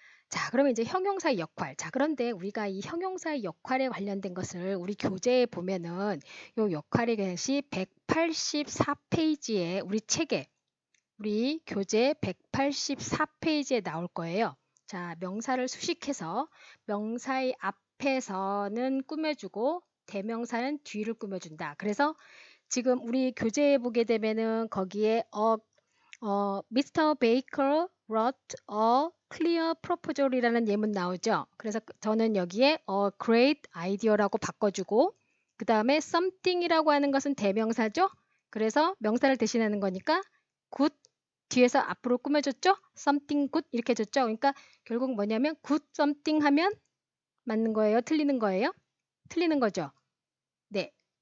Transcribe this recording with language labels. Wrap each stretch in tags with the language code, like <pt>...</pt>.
<ko>자, 그러면 이제 형용사의 역할. 자, 그런데 우리가 이 형용사의 역할에 관련된 것을 우리 교재에 보면은 요 역할의 것이 184페이지에 우리 책에 우리 교재 184페이지에 나올 거예요. 자, 명사를 수식해서 명사의 앞에서는 꾸며주고 대명사는 뒤를 꾸며준다. 그래서 지금 우리 교재에 보게 되면은 거기에 Mr.</ko> <en>Baker wrote a clear proposal이라는</en> <ko>예문 나오죠. 그래서 저는 여기에 a great idea라고 바꿔주고 그 다음에 something이라고 하는 것은 대명사죠. 그래서 명사를 대신하는 거니까 good 뒤에서 앞으로 꾸며줬죠. something good 이렇게 줬죠. 그러니까 결국 뭐냐면 good something 하면 맞는 거예요? 틀리는 거예요? 틀리는 거죠. 네.</ko>